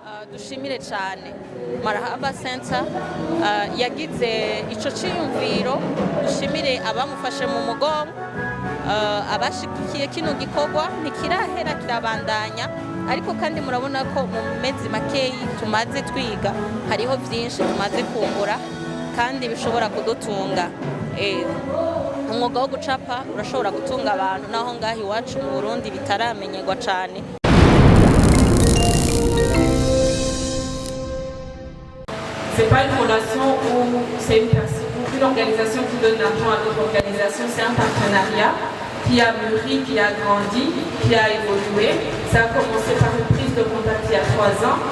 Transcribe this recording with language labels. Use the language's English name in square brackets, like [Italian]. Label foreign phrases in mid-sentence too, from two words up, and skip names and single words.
[Rundi] dushimire cyane Marahaba Center yagize ico ciyumviro, dushimire abamufashe mu mugongo, abashikiye kino gikorwa ntikirahera kirabandanya, ariko kandi murabona ko mu mezi makeyi tumaze twiga hariho byinshi tumaze kungura kandi bishobora kudutunga. Umwuga wo gucapa urashobora gutunga abantu naho ngaho iwacu mu Burundi bitaramenyerwa cyane. [French] C'est pas une relation où c'est une organisation qui donne l'argent à d'autres organisations, c'est un partenariat qui a mûri, qui a grandi, qui a évolué. Ça a commencé par une prise de contact il y a 3 ans.